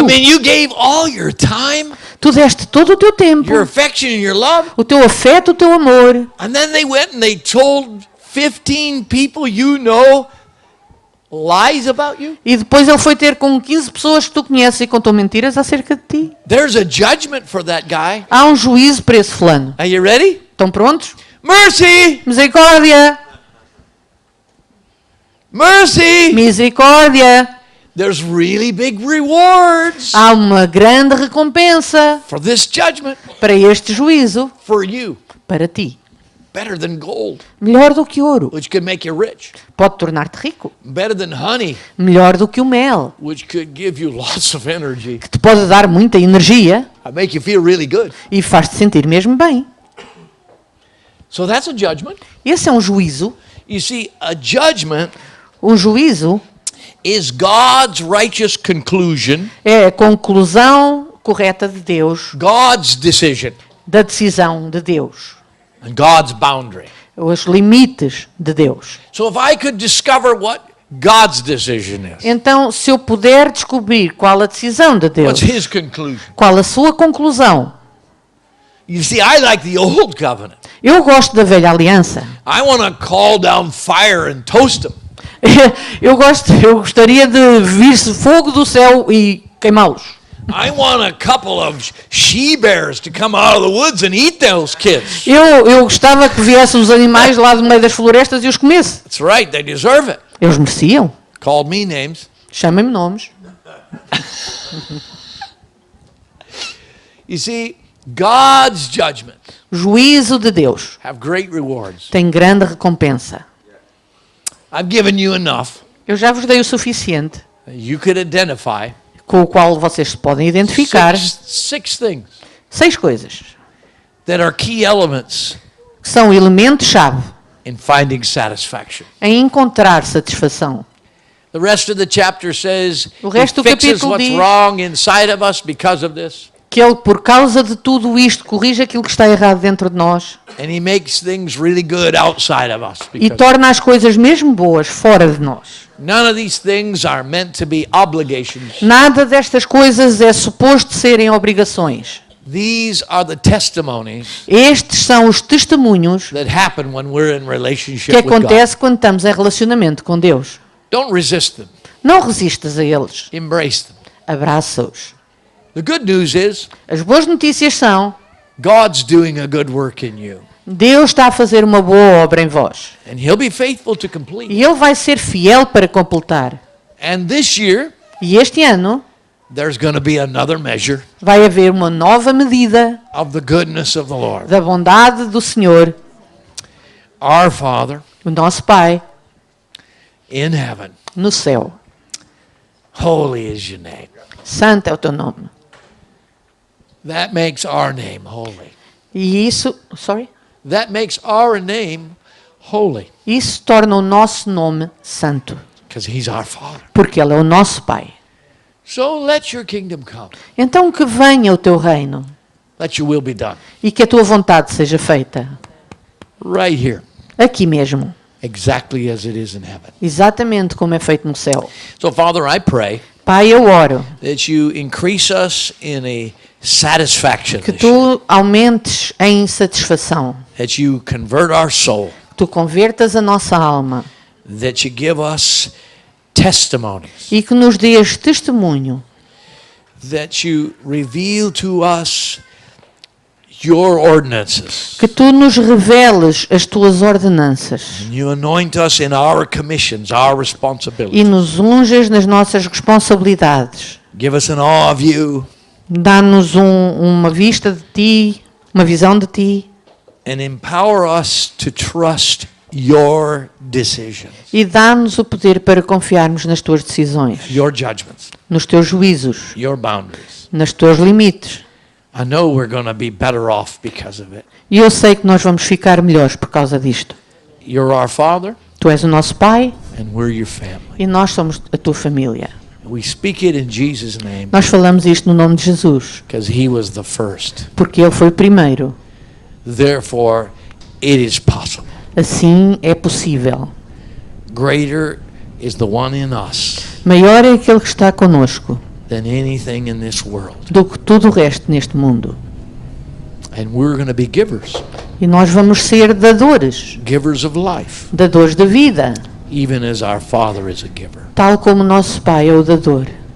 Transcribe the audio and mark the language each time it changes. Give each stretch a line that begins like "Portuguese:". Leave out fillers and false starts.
English: I mean, you gave all your time.
Portuguese: Tu deste todo o teu tempo,
English: your affection and your love.
Portuguese: o teu afeto, o teu amor.
English: And then they went and they told 15 people you know lies about you.
Portuguese: E depois ele foi ter com 15 pessoas que tu conheces e contou mentiras acerca de ti.
English: There's a judgment for that guy.
Portuguese: Há um juízo para esse fulano.
English: Are you ready?
Portuguese: Estão prontos?
English: Mercy!
Portuguese: Misericórdia!
English: Mercy!
Portuguese: Misericórdia!
English: There's really big rewards
Portuguese: Há uma grande recompensa
English: for this judgment
Portuguese: para este juízo,
English: for you.
Portuguese: para ti.
English: Better than gold,
Portuguese: Melhor do que ouro,
English: which could make you rich.
Portuguese: pode tornar-te rico.
English: Better than honey,
Portuguese: Melhor do que o mel,
English: which could give you lots of energy.
Portuguese: que te pode dar muita energia
English: I make you feel really good.
Portuguese: e faz-te sentir mesmo bem.
English: So that's a judgment.
Portuguese: Esse é um juízo.
English: You see, a judgment
Portuguese: O juízo
English: is God's righteous conclusion,
Portuguese: é a conclusão correta de Deus,
English: God's decision,
Portuguese: da decisão de Deus,
English: and God's boundary.
Portuguese: os limites de Deus.
English: So if I could discover what God's decision is,
Portuguese: Então, se eu puder descobrir qual a decisão de Deus,
English: what's His conclusion?
Portuguese: qual a sua conclusão,
English: You see, I like the old covenant.
Portuguese: eu gosto da velha aliança.
English: I want to call down fire and toast them.
Portuguese: Eu gostaria de vir fogo do céu e queimá-los.
English: I want a couple of she-bears to come out of the woods and eat those kids.
Portuguese: Eu gostava que viessem os animais lá do meio das florestas e os comesse.
English: That's right, they deserve it.
Portuguese: Eles mereciam.
English: Called me names.
Portuguese: Chamem-me nomes.
English: You see, God's judgment
Portuguese: Juízo de Deus
English: have great rewards.
Portuguese: tem grande recompensa.
English: I've given you enough
Portuguese: Eu já vos dei o suficiente
English: that you could identify
Portuguese: com o qual vocês se podem identificar.
English: six things
Portuguese: 6 coisas
English: that are key elements
Portuguese: que são elementos-chave
English: in finding satisfaction.
Portuguese: em encontrar satisfação.
English: The rest of the chapter says
Portuguese: O resto
English: He
Portuguese: do
English: fixes
Portuguese: capítulo
English: what's
Portuguese: diz
English: wrong inside of us because of this.
Portuguese: Que Ele, por causa de tudo isto, corrige aquilo que está errado dentro de nós
English: And He makes things really good outside of us.
Portuguese: e
English: Because
Portuguese: torna as coisas mesmo boas fora de nós.
English: none of these things are meant to be obligations.
Portuguese: Nada destas coisas é suposto serem obrigações.
English: These are the testimonies
Portuguese: Estes são os testemunhos
English: that happen when we're in relationship
Portuguese: que
English: with God.
Portuguese: acontece quando estamos em relacionamento com Deus.
English: Don't resist them.
Portuguese: Não resistas a eles.
English: Embrace them.
Portuguese: Abraça-os.
English: The good news is
Portuguese: As boas notícias são:
English: God's doing a good work in you.
Portuguese: Deus está a fazer uma boa obra em vós.
English: And He'll be faithful to complete.
Portuguese: E Ele vai ser fiel para completar.
English: And this year,
Portuguese: E este ano
English: there's going to be another measure
Portuguese: vai haver uma nova medida
English: of the goodness of the Lord.
Portuguese: da bondade do Senhor,
English: Our Father
Portuguese: o nosso Pai,
English: in heaven,
Portuguese: no céu.
English: holy is your name.
Portuguese: Santo é o teu nome.
English: That makes our name holy.
Portuguese: E isso
English: That makes our name holy
Portuguese: isso torna o nosso nome santo,
English: because He's our Father.
Portuguese: porque Ele é o nosso Pai.
English: So let your kingdom come.
Portuguese: Então que venha o teu reino
English: Let your will be done
Portuguese: e que a tua vontade seja feita,
English: right here,
Portuguese: aqui mesmo,
English: exactly as it is in heaven.
Portuguese: exatamente como é feito no céu.
English: So Father, I pray
Portuguese: Pai, eu oro
English: that you increase us in a satisfaction
Portuguese: que
English: this year,
Portuguese: tu aumentes em satisfação,
English: that you convert our soul,
Portuguese: tu convertas a nossa alma
English: that you give us testimonies,
Portuguese: e que nos dês testemunho,
English: that you reveal to us your ordinances,
Portuguese: que tu nos reveles as tuas ordenanças
English: and you anoint us in our commissions, our
Portuguese: e
English: responsibilities.
Portuguese: nos unges nas nossas responsabilidades.
English: Give us an awe of you
Portuguese: Dá-nos uma vista de ti, uma visão de ti
English: and empower us to trust your decisions,
Portuguese: e dá-nos o poder para confiarmos nas tuas decisões,
English: your judgments,
Portuguese: nos teus juízos,
English: your boundaries.
Portuguese: nos teus limites.
English: I know we're going to be better off because of it.
Portuguese: E eu sei que nós vamos ficar melhores por causa disto.
English: You're our Father,
Portuguese: Tu és o nosso Pai
English: and we're your family.
Portuguese: e nós somos a tua família.
English: We speak it in Jesus' name
Portuguese: Nós falamos isto no nome de Jesus,
English: because He was the first.
Portuguese: porque Ele foi o primeiro.
English: Therefore, it is possible.
Portuguese: Assim é possível.
English: Greater is the one in us
Portuguese: Maior é aquele que está conosco
English: than anything in this world.
Portuguese: do que tudo o resto neste mundo.
English: And we're going to be givers.
Portuguese: E nós vamos ser dadores,
English: Givers of life.
Portuguese: dadores da vida,
English: Even as our Father is a giver.
Portuguese: tal como nosso Pai é o dador.